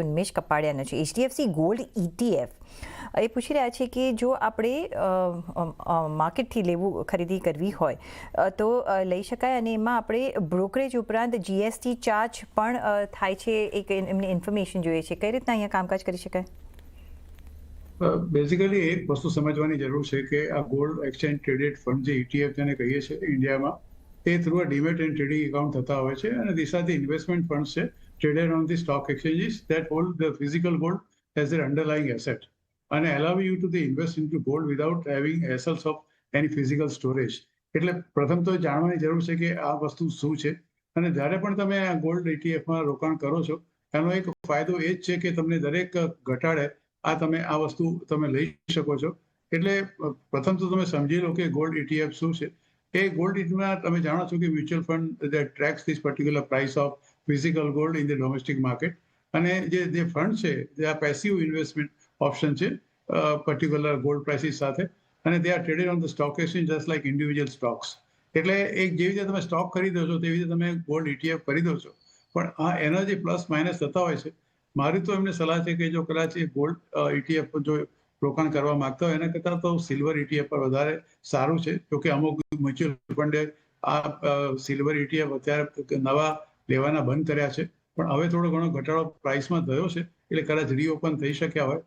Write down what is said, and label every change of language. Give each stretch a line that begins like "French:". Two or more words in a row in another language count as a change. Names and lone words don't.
Gujarati: ઉન્મેશ કપાડિયાનો છે. HDFC ગોલ્ડ ETF એ પૂછી રહ્યા છે કે જો આપણે માર્કેટથી ખરીદી કરવી હોય તો લઈ શકાય, અને એમાં આપણે બ્રોકરેજ ઉપરાંત GST ચાર્જ પણ થાય છે. એક એમને ઇન્ફોર્મેશન જોઈએ છે, કઈ રીતના અહીંયા કામકાજ કરી શકાય? બેઝિકલી એક વસ્તુ સમજવાની જરૂર છે કે આ
English: gold exchange traded fund
Gujarati: જે ETF જેને કહીએ છીએ ઇન્ડિયામાં, તે
English: through demat and trading account
Gujarati: થતા હોય છે, અને
English: these are the investment funds છે traded on the stock exchanges that hold the physical gold as their underlying asset and allow you to invest into gold without having hassles of any physical storage.
Gujarati: એટલે પ્રથમ તો જાણવાની જરૂર છે કે આ વસ્તુ શું છે, અને જ્યારે પણ તમે આ ગોલ્ડ ETFમાં રોકાણ કરો છો એનો એક ફાયદો એ જ છે કે તમને દરેક ઘટાડે તમે આ વસ્તુ તમે લઈ શકો છો. એટલે પ્રથમ તો તમે સમજી લો કે ગોલ્ડ ETF શું છે. એ ગોલ્ડ ETFમાં તમે જાણો છો કે
English: mutual fund that tracks this particular price of physical gold in the domestic market,
Gujarati: અને જે ફંડ છે જે આ
English: passive investment option
Gujarati: છે
English: particular gold prices
Gujarati: સાથે, અને
English: they are traded on the stock exchange just like individual stocks.
Gujarati: એટલે એક જેવી રીતે તમે સ્ટોક ખરીદો છો તેવી રીતે તમે ગોલ્ડ ETF ખરીદો છો, પણ આ એના જે
English: plus minus
Gujarati: થતા હોય છે, મારી તો એમને સલાહ છે કે જો કદાચ એ ગોલ્ડ ETF જો રોકાણ કરવા માંગતા હોય એના કરતાં તો સિલ્વર ETF પર વધારે સારું છે. જોકે અમુક મ્યુચ્યુઅલ ફંડે આ સિલ્વર ETF અત્યારે નવા લેવાના બંધ કર્યા છે, પણ હવે થોડો ઘણો ઘટાડો પ્રાઇસમાં થયો છે, એટલે કદાચ રીઓપન થઈ શક્યા હોય.